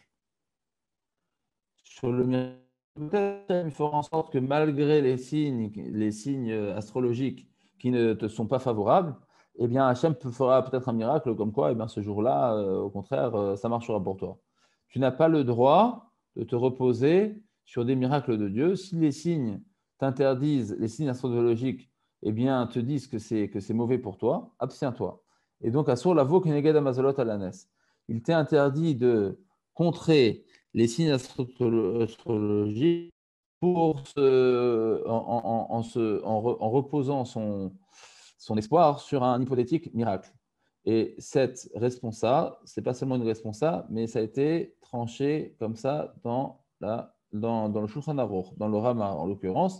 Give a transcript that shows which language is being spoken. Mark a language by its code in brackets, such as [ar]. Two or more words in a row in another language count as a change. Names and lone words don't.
[fr] Sur le miracle, il faut en sorte que malgré les signes astrologiques qui ne te sont pas favorables, eh bien, Hachem fera peut-être un miracle comme quoi, eh bien, ce jour-là, au contraire, ça marchera pour toi. Tu n'as pas le droit de te reposer sur des miracles de Dieu. Si les signes t'interdisent, les signes astrologiques, eh bien, te disent que c'est mauvais pour toi, abstiens-toi. Et donc, [he] אסור לבוא כנגד המזלות על הנס. [fr] Il t'est interdit de contrer les signes astrologiques en reposant son espoir sur un hypothétique miracle. Et cette responsa, ce n'est pas seulement une responsa, mais ça a été tranché comme ça dans le Shulchan Aruch, dans le Rama en l'occurrence.